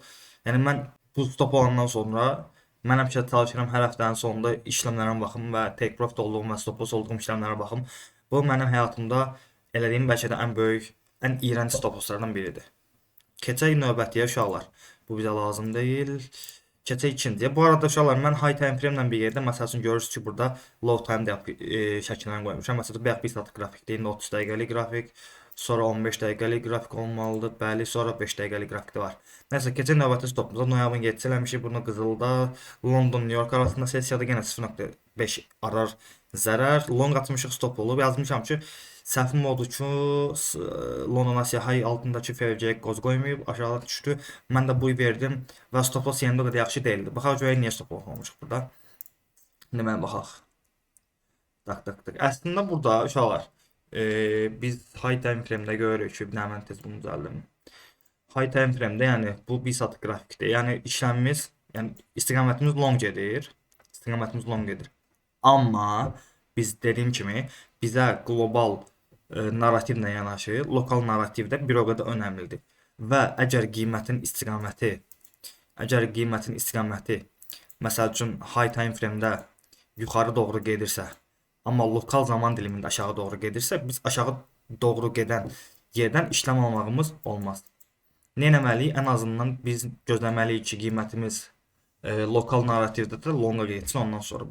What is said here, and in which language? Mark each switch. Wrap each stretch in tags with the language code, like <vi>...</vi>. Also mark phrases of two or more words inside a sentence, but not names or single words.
<az>Yəni mən bu stop olandan sonra mən həmişə çalışıram hər həftənin sonunda işləmlərə baxım və</az> <en>take profit</en> <az>olduğum və</az> <en>stop loss</en> <az>olduğum işləmlərə baxım. Bu mənim həyatımda elədiyim bəlkə də ən böyük, ən iyrənc</az> <en>stop losslardan</en> <az>biridir. Keçək növbətiyə uşaqlar. Bu bizə lazım deyil. Keçək ikinciyə. Bu arada uşaqlar mən</az> <en>high time frame</en> <az>ilə bir yerdə məsəl üçün görürsüz ki, burada</az> <en>low time</en> <az>şəkillərini qoymuşam. Məsələn, bayaq 1 saat qrafikdə, indi 30 dəqiqəlik qrafik, sonra 15 dəqiqəlik qrafik olmalıdır. Bəli, sonra 5 dəqiqəlik qrafik də var. Nəsə, keçək növbəti stopumuza. Noyabrın 7-si eləmişik bunu qızılda. London, New York arasında sessiyada yenə 0.5 arar zərər. Long atmışıq, stop olub. Yazmışam ki, səhvim oldu ki, London Asiya high altındakı FVC qoz qoymayıb, aşağıda düşdü. Mən də bu verdim və</az> <en>stop loss</en> <az>yenə də yaxşı deyildi. Baxaq görək niyə</az> <en>stop loss</en> <az>olmuşuq burada. İndi mən baxaq. Tak. Əslində burada uşaqlar, biz</az> <en>high time frame-də</en> <az>görürük ki, mən tez bunu düzəldim.</az> <en>High time frame-də</en> <az>yəni bu 1 saat qrafikdir. Yəni işləmimiz, yəni istiqamətimiz long gedir. Amma biz dediyim kimi bizə qlobal narrativlə yanaşı, lokal narrativ də bir o qədər önəmlidir. Və əgər qiymətin istiqaməti məsəl üçün</az> <en>high time frame-də</en> <az>yuxarı doğru gedirsə, amma lokal zaman dilimində aşağı doğru gedirsə, biz aşağı doğru gedən yerdən işlem almağımız olmaz. Nə etməliyik? Ən azından biz gözləməliyik ki, qiymətimiz lokal narrativdə də lonqa getsin ondan sonra.</az>